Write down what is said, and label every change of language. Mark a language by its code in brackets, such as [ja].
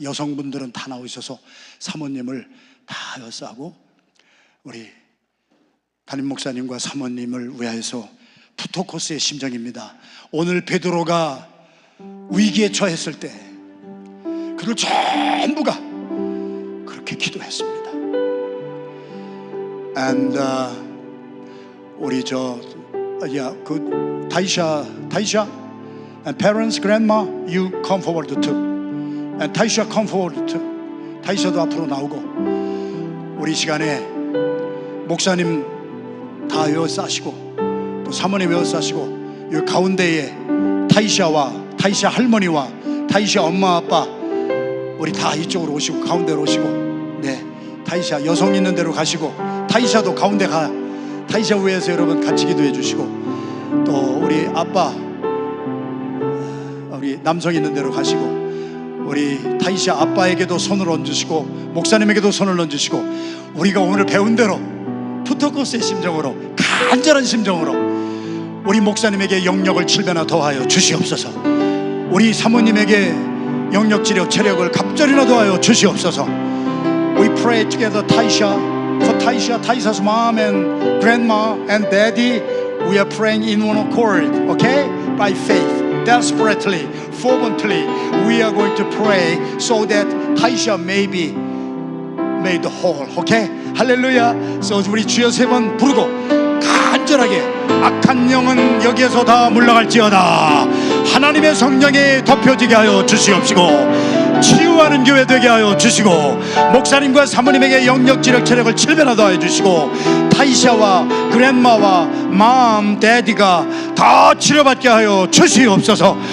[ko] 여성분들은 다 나오셔서 사모님을 다 여싸고 우리 담임 목사님과 사모님을 위하여서 푸토코스의 심정입니다. 오늘 베드로가 위기에 처했을 때 그들 전부가 그렇게 기도했습니다. [en] And [ko] 우리 그 [en] 타이샤 and parents, grandma, you come forward too. And 타이샤 come forward too. [ko] 타이샤도 앞으로 나오고, 우리 시간에 목사님 다 에워싸시고 또 사모님 에워싸시고, 이 가운데에 타이샤와 타이샤 할머니와 타이샤 엄마 아빠 우리 다 이쪽으로 오시고 가운데로 오시고, 네, 타이샤 여성 있는 데로 가시고, 타이샤도 가운데 가. 타이샤 위에서 여러분 같이 기도해 주시고, 또 우리 아빠 우리 남성 있는 데로 가시고, 우리 타이샤 아빠에게도 손을 얹으시고 목사님에게도 손을 얹으시고, 우리가 오늘 배운 대로 푸토코스의 심정으로 간절한 심정으로 우리 목사님에게 영력을 7배나 더하여 주시옵소서. 우리 사모님에게 영력, 지력, 체력을 갑절이나 더하여 주시옵소서. [en] We pray together, Taisha, for Taisha's mom and grandma and daddy. We are praying in one accord, okay? By faith, desperately, fervently, we are going to pray so that Taisha may be made whole, okay? [ko] 할렐루야. So 우리 주여 세 번 부르고 간절하게 악한 영은 여기에서 다 물러갈지어다. 하나님의 성령이 덮여지게 하여 주시옵시고, 치유하는 교회 되게 하여 주시고, 목사님과 사모님에게 영역, 지력, 체력을 7배나 더해 주시고, 타이샤와 그랜마와 맘, 데디가 다 치료받게 하여 주시옵소서.